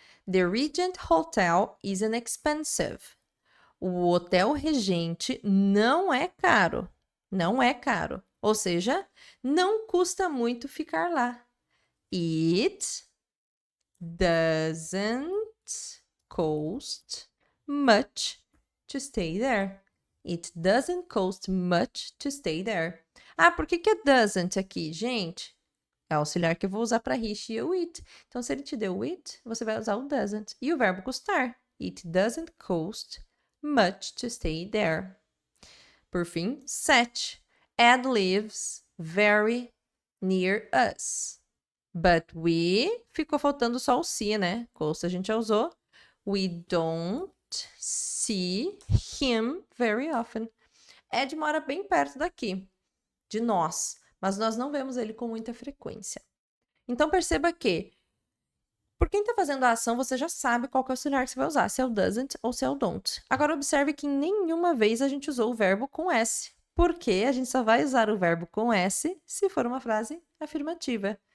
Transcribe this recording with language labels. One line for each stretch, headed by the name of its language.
English: The Regent Hotel isn't expensive.
Portuguese: O Hotel Regente não é caro. Não é caro. Ou seja, não custa muito ficar lá.
English: It doesn't cost much to stay there. It doesn't cost much to stay there.
Portuguese: Ah, por que é doesn't aqui, gente? É o auxiliar que eu vou usar para he, she e o it. Então, se ele te deu o it, você vai usar o doesn't. E o verbo custar.
English: It doesn't cost much to stay there.
Portuguese: Por fim,
English: 7. Ed lives very near us. But we...
Portuguese: Ficou faltando só o see, né? Coast a gente já usou.
English: We don't see him very often.
Portuguese: Ed mora bem perto daqui, de nós. Mas nós não vemos ele com muita frequência. Então, perceba que, por quem está fazendo a ação, você já sabe qual que é o auxiliar que você vai usar, se é o doesn't ou se é o don't. Agora, observe que nenhuma vez a gente usou o verbo com S, porque a gente só vai usar o verbo com S se for uma frase afirmativa.